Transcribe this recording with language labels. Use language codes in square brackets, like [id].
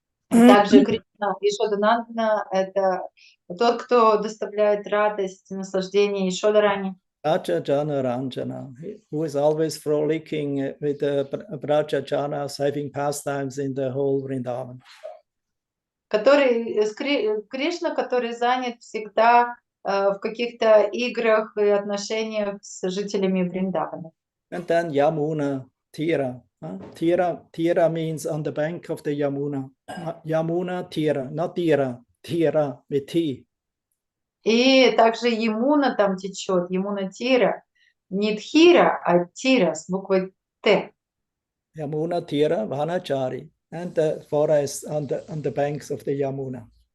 [ru] Также Кришна Ишоданандана – это тот, кто доставляет радость, наслаждение Ишодарани. [en] Brajajana Ranjana, who is always frolicking with the Brajajanas, having pastimes in the whole Vrindavan. [ru] Кришна, который занят всегда в каких-то играх и отношениях с жителями Вриндавана. [en] And then Yamuna, Tira. Tira means on the bank of the Yamuna. Yamuna, Tira, not Tira, Tira with T. [ru] И также Ямуна там течет, Ямуна Тира. Не Тхира, а Тира с буквой Т. [en] Yamuna, Tira, Vanachari. And the forest on the banks of the Yamuna.